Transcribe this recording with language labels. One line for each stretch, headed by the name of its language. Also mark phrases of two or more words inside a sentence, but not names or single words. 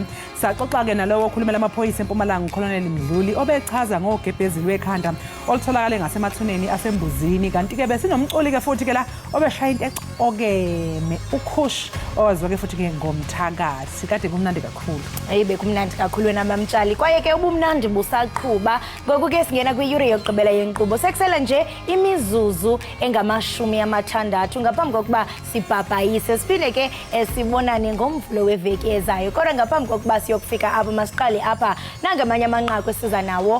Zulu: Saxoxa-ke nalowo okhulumela amaphoyisa eMpumalanga uKholoneli Mdluli obechaza ngogebhezili wekhanda olutholakale ngasemathuneni asembuzini. Kanti-ke besinomculi-ke futhi-ke la obeshaya into exokeme ukhush owaziwa-ke futhi-ke ngomthakathi. Kade kumnandi kakhulu. Hayi bekumnandi kakhulu wena mamtshali.
Xhosa: Kwaye-ke ubumnandi busaqhuba. Ngoku-ke singena kwiyure yokugqibela yenkqubo. Sekusele nje imizuzu engama-60 ngaphambi kokuba sibhabhayise. Siphinde-ke sibonane ngomvulo weveki ezayo. Kodwa ngaphambi kokuba siyokufika apha masiqale apha nangamanye amanqaku esiza nawo.